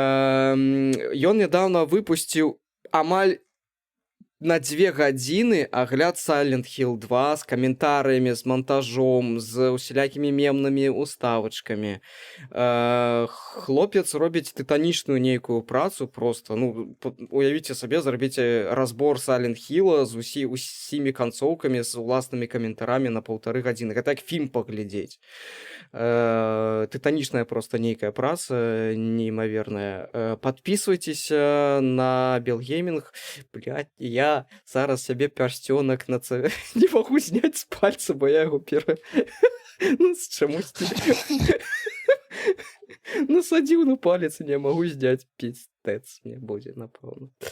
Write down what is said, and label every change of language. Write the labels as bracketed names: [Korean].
[Belarusian] Ён нядаўна выпусціў амаль на 2 гадзіны агляд Silent Hill 2 з каментарыямі, з монтажом, з усялякімі мемнымі уставачкамі. Хлопец робіць тытанічную нейкую працу просто. Ну, уявіце сабе, зрабіце разбор Silent Hill з усімі канцоўкамі, з уласнымі каментарамі на 1,5 гадзіны. Гэта як фільм паглядзець. Тытанічная просто нейкая праца, неймаверная. [Russian] Подписывайтеся на Белгеймінг. [Belarusian] Блядь, я зараз сябе пярсцёнак не магу зняць з пальца, бо я яго ну, з чамусьці насадзіў на палец, не магу зняць, пиздец мне будзе, напэўна.